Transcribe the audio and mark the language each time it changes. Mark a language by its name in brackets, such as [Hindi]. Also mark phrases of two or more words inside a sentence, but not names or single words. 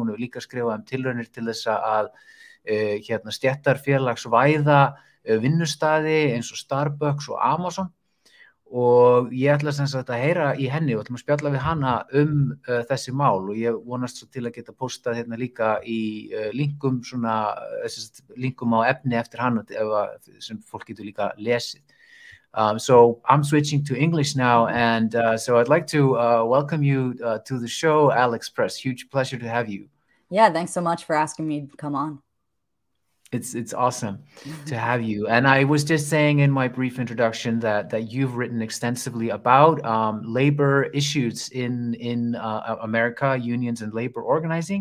[Icelandic] Hún hefur líka skrifað tilraunir til þess að stéttarfélagsvæða vinnustaði eins og Starbucks og Amazon. Og ég ætla sem sagt að heyra í henni og ætlum að spjalla við hana þessi mál, og ég vonast svo til að geta postað líka í linkum á efni eftir hana sem fólk getur líka lesið. [English] So I'm switching to English now, and so I'd like to welcome you to the show, Alex Press. Huge pleasure to have you. Yeah, thanks so much for asking me to come on. It's awesome to have you. And I was just saying in my brief introduction that you've written extensively about labor issues in America, unions and labor organizing.